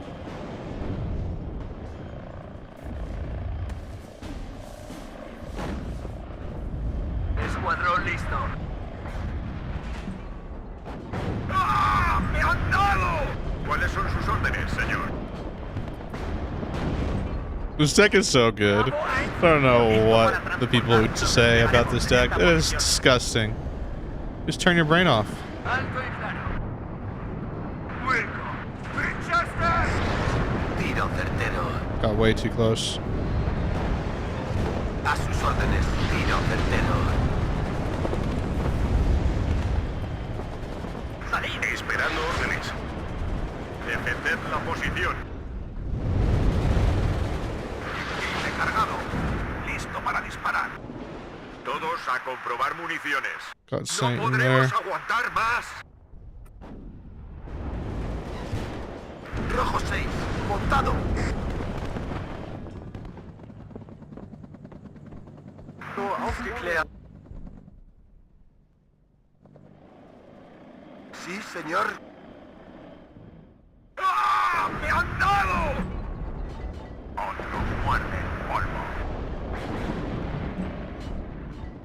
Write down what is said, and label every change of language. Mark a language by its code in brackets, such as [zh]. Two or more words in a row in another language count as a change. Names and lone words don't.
[es] Escuadrón listo. ¡Ah! ¡Me han dado! ¿Cuáles son sus órdenes, señor? [en] This deck is so good. I don't know what the people would say about this deck. It is disgusting. Just turn your brain off. [es] Alto y claro. Wilco. Winchester. Tiro certero. [en] Got way too close. [es] A sus órdenes. Tiro certero. Esperando órdenes. Defended la posición. Proyectil cargado. Listo para disparar. Todos a comprobar municiones. [en] Got [es] ¡No [en] Saint in [es] podremos [en] there. [es] aguantar más! Rojo 6. Montado. [de] Nur aufgeklärt. [es] Sí, señor. ¡Ah! ¡Me han dado! Otro muerde el polvo.